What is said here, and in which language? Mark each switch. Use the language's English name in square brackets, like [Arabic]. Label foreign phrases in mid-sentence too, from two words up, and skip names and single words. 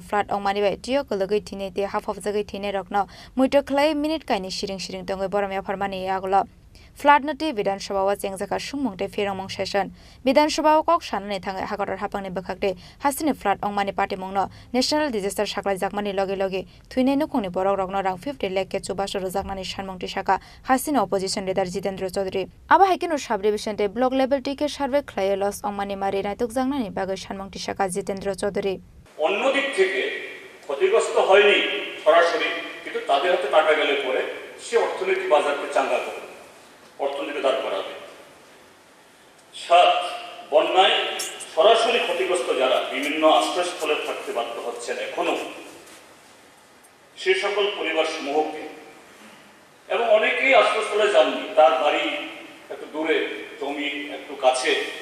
[Kok Borok] flat ongmani bai tiyo kologai thinai te hafhafjagai thinai rokno muito khlai minute kaini siring tongai boromya pharmani yagola Flat nati Bidhan Sabha wa chengjaka sungmungte firongmung session Bidhan Sabha kok sanani thangai hakorar hapangni bakhakte hasini flat ongmani patimungno [English] National Disaster [Kok Borok] Saklai jakmani loge thuinai nukungni borok rokno rang 50 lakh ke chubasho jakmani sanmungti saka hasini [English] opposition leader [Kok Borok] Jitendra Chaudhary aba haikino subdivision te [English] block level [Kok Borok] tike survey khlai loss ongmani mari naituk jaknani bagai sanmungti saka Jitendra Chaudhary [Bangla] অন্যদিক থেকে ক্ষতিগ্রস্ত হয়নি সরাসরি কিন্তু তাদের হাতে টাকা গেলে পরে সে অর্থনীতি বাজারকে চাঙ্গা করে অর্থনীতি দাঁড় করাবে 7 বন্যায় সরাসরি ক্ষতিগ্রস্ত যারা বিভিন্ন আশ্রয়স্থলে থাকতে বাধ্য হচ্ছেন এখনো সে সকল পরিবার সমূহকে এবং অনেকেই আশ্রয়স্থলে যাননি তার বাড়ি একটু দূরে জমি একটু কাছে